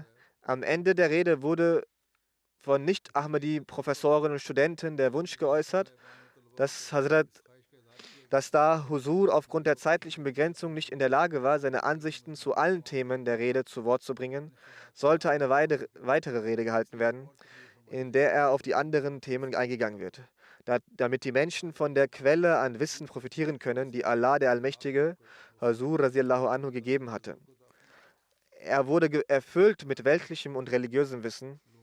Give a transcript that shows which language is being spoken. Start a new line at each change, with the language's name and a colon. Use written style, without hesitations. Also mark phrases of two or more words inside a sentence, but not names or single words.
German: Am Ende der Rede wurde von Nicht-Ahmadi-Professoren und Studenten der Wunsch geäußert, dass da Husur aufgrund der zeitlichen Begrenzung nicht in der Lage war, seine Ansichten zu allen Themen der Rede zu Wort zu bringen, sollte eine weitere Rede gehalten werden, in der er auf die anderen Themen eingegangen wird, damit die Menschen von der Quelle an Wissen profitieren können, die Allah der Allmächtige Huzur
Arabic: رضي الله عنه
German: gegeben hatte. Er wurde erfüllt mit weltlichem und religiösem Wissen.